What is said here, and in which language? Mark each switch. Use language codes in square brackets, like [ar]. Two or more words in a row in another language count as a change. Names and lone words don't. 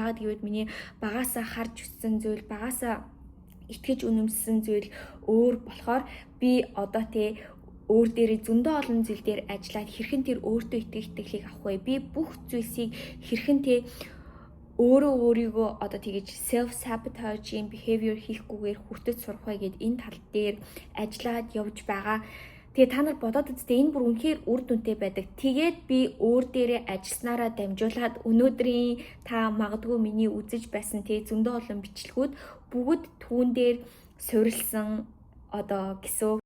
[mn] Яагаад гэвэл миний багаасаа харж өссөн зүйл, багаасаа итгэж үнэмшсэн зүйл өөр болохоор би одоо те өөр дээрээ зөндөө олон зүйл дээр ажиллаад хэрхэн тэр өөртөө итгэлийг авах вэ? Би бүх зүйлсийг хэрхэн те өөрийгөө одоо тэгэж [en] self sabotaging behavior [mn] хийхгүйгээр хүртэж сурах вэ гэд энэ тал дээр ажиллаад явж байгаа. Тэгээ та нар бодоод үзтээ энэ бүр үнэхээр үр дүнтэй байдаг. Тэгээд би өөр дээрээ ажилласнараа дамжуулаад өнөөдрийн та магадгүй миний үзэж байсан тэг зөндөө олон бичлэгүүд бүгд түүн дээр суурилсан одоо гэсэн.